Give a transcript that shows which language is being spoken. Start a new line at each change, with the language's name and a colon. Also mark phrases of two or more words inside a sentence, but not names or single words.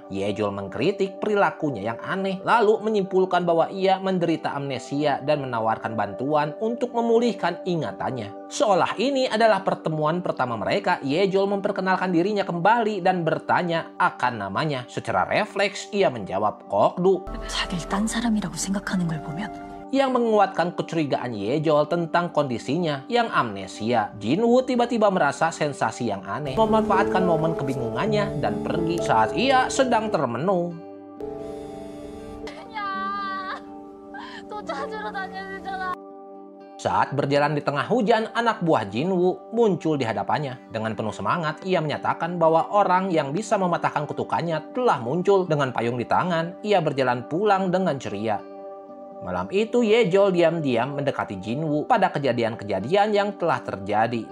Indonesian: Yejol mengkritik perilakunya yang aneh, lalu menyimpulkan bahwa ia menderita amnesia dan menawarkan bantuan untuk memulihkan ingatannya. Seolah ini adalah pertemuan pertama mereka, Yejol memperkenalkan dirinya kembali dan bertanya akan namanya. Secara refleks, ia menjawab Kokdu.
Korean: 자기를 딴 사람이라고 생각하는 걸 보면
Indonesian: Yang menguatkan kecurigaan Yejol tentang kondisinya yang amnesia. Jinwoo tiba-tiba merasa sensasi yang aneh, memanfaatkan momen kebingungannya dan pergi saat ia sedang termenung.
Korean: 야, 또 찾으러 다녀야
Indonesian: Saat berjalan di tengah hujan, anak buah Jinwoo muncul di hadapannya. Dengan penuh semangat, ia menyatakan bahwa orang yang bisa mematahkan kutukannya telah muncul. Dengan payung di tangan, ia berjalan pulang dengan ceria. Malam itu Yejol diam-diam mendekati Jinwoo pada kejadian-kejadian yang telah terjadi.